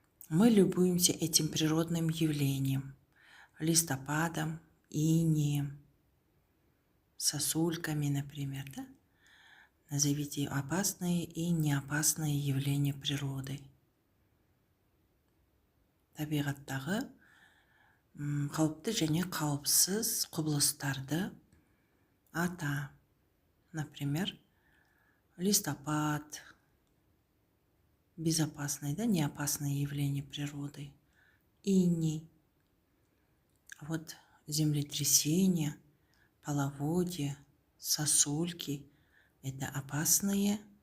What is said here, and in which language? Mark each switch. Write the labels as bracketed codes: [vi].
[ru] Мы любуемся этим природным явлением. Листопадом, инеем, сосульками, например. Да? Назовите опасные и неопасные явления природы. [kk] Табиғаттағы қауіпті және қауіпсіз құбылыстарды ата. [ru] Например, листопад, безопасные, да, неопасные явления природы. Иней, вот землетрясение, половодье, сосульки – это опасные.